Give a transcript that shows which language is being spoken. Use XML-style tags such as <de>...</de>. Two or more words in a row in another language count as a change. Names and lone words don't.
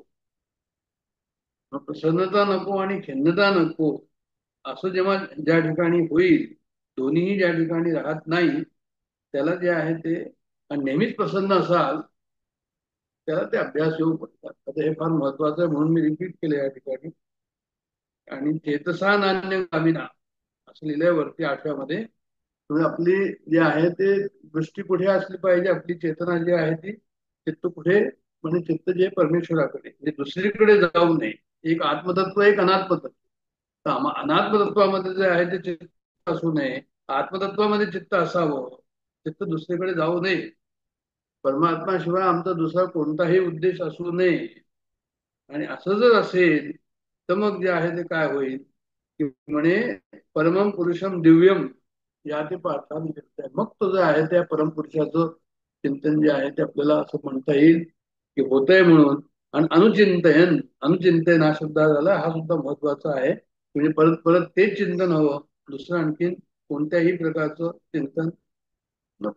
<mr>प्रसन्नता नको आणि खिन्नता नको असं जेव्हा ज्या ठिकाणी होईल, दोन्हीही ज्या ठिकाणी राहत नाही, त्याला जे आहे ते नेहमीच प्रसन्न असाल त्याला ते अभ्यास योग म्हणतात. आता हे फार महत्वाचं आहे म्हणून मी रिपीट केलं या ठिकाणी. आणि</mr> <sa>चेतसा नान्य गामिना</sa> <mr>असं लिहिलंय वरती 8व्यामध्ये. आपली जी आहे ते दृष्टी कुठे असली पाहिजे? आपली चेतना जी आहे ती चित्त कुठे, म्हणजे चित्त जे परमेश्वराकडे, म्हणजे दुसरीकडे जाऊ नये. एक आत्मतत्व, एक अनात्मतत्व. अनात्मतत्वामध्ये जे आहे ते चित्त असू नये, आत्मतत्वामध्ये चित्त असावं. चित्त दुसरीकडे जाऊ नये. परमात्मा शिवाय आमचा दुसरा कोणताही उद्देश असू नये. आणि असं जर असेल तर मग जे आहे ते काय होईल की म्हणे</mr> <sa>परमम पुरुषम दिव्यम</sa> <mr>या ते पाहता मग तो जे आहे त्या परमपुरुषाचं चिंतन जे आहे ते आपल्याला असं म्हणता येईल की होतंय म्हणून. आणि अनुचिंतन हा शब्द झाला, हा सुद्धा महत्वाचा आहे. म्हणजे परत परत तेच चिंतन हवं, दुसरं आणखीन कोणत्याही प्रकारचं चिंतन नको.</mr>